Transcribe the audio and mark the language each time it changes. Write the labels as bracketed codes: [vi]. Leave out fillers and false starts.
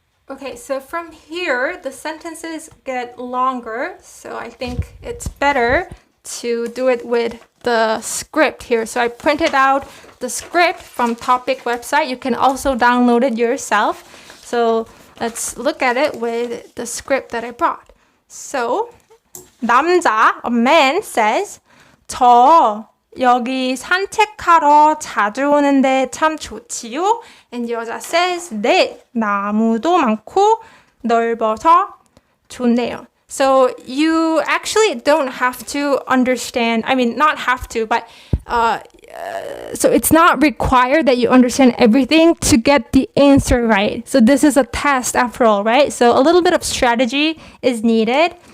[en] Okay, so from here, the sentences get longer, so I think it's better to do it with the script here. So I printed out the script from Topik website. You can also download it yourself. So let's look at it with the script that I brought. So [ko] 남자, [en] a man says, [ko] 저 여기 산책하러 자주 오는데 참 좋지요? [en] And [ko] 여자 [en] says, [ko] 네, 나무도 많고 넓어서 좋네요. [en] So you actually don't have to understand, I mean, not have to, but so it's not required that you understand everything to get the answer right. So this is a test after all, right? So a little bit of strategy is needed.